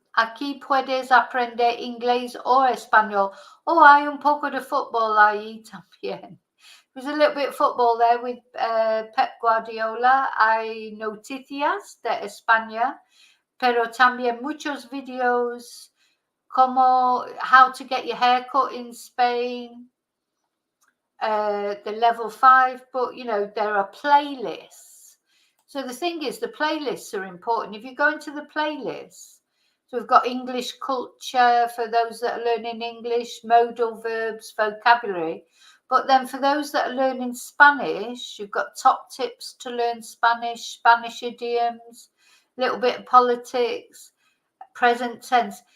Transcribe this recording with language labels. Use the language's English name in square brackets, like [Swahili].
[Spanish] Aquí puedes aprender inglés o español. Oh, hay un poco de fútbol ahí también. [English] There's a little bit of football there with Pep Guardiola. [Spanish] Hay noticias de España, pero también muchos videos como [English] how to get your hair cut in Spain, the level 5, but there are playlists. So the thing is, the playlists are important. If you go into the playlists, so we've got English culture for those that are learning English, modal verbs, vocabulary. But then for those that are learning Spanish, you've got top tips to learn Spanish, Spanish idioms, a little bit of politics, present tense.